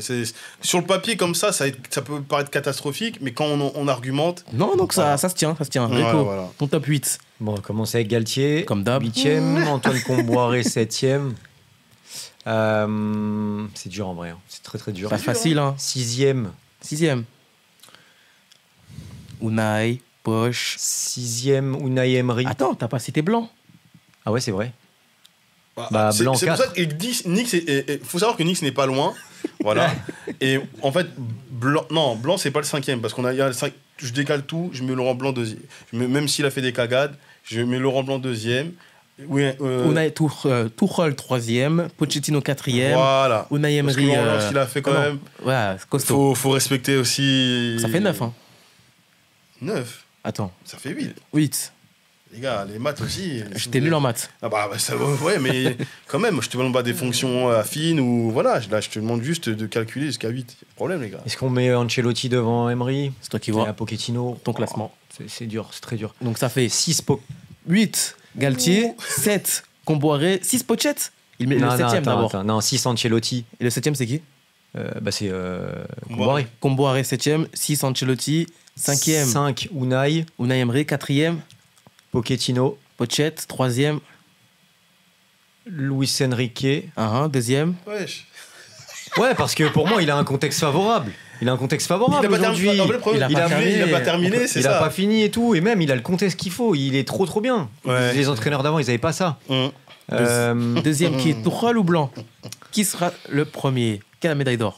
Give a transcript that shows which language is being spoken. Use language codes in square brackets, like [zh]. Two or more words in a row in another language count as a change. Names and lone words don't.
[fr] Sur le papier, comme ça peut paraître catastrophique, mais quand on argumente... Non, donc ça se tient. Rico, voilà. ton top 8. Bon, on va commencer avec Galtier. Comme d'hab. 8e, Antoine Comboiré 7e. C'est dur en vrai. Hein. C'est très très dur. Pas facile. Hein. 6e. Unai, Poch. 6e, Unai Emery. Attends, t'as pas cité Blanc. Ah ouais, c'est vrai. Blanc c'est 4. pour ça que Nix, faut savoir que Nix n'est pas loin. Voilà. Et en fait, Blanc, c'est pas le 5e. Parce je décale tout, je mets Laurent Blanc 2e. Même s'il a fait des cagades, je mets Laurent Blanc 2e. Oui, Unai Tuchel 3e, Pochettino 4e. Voilà. Unai Emery. Ce qu'il a fait quand même. Ouais, c'est costaud. Faut respecter aussi. Ça fait 9, hein. 9. Attends. Ça fait 8. 8. Les gars, les maths aussi. J'étais nul en maths. Ouais, mais quand même, je te demande pas des fonctions affines ou voilà. Là, je te demande juste de calculer jusqu'à 8. Problème, les gars. Est-ce qu'on met Ancelotti devant Emery? C'est toi qui vois. Et Pochettino. Ton classement. C'est dur, c'est très dur. Donc ça fait 8 Galtier, 7 Comboiré, 6 Pochet. Il met le 7e d'abord. Non, 6 Ancelotti. Et le 7e, c'est qui? C'est Comboiré. Comboiré 7e, 6 Ancelotti, 5e. 5 Unai. Unai Emery, 4e. Pochettino. Pochet, 3e. Luis Enrique. 2e. Wesh. Ouais, parce que pour moi, il a un contexte favorable. Il a aujourd'hui. Il a pas terminé, c'est ça. Il a pas fini et tout. Et même, il a le contexte qu'il faut. Il est trop bien. Ouais. Les entraîneurs d'avant, ils n'avaient pas ça. Deuxième, qui est Tuchel ou Blanc? Qui sera le premier? Quelle médaille d'or?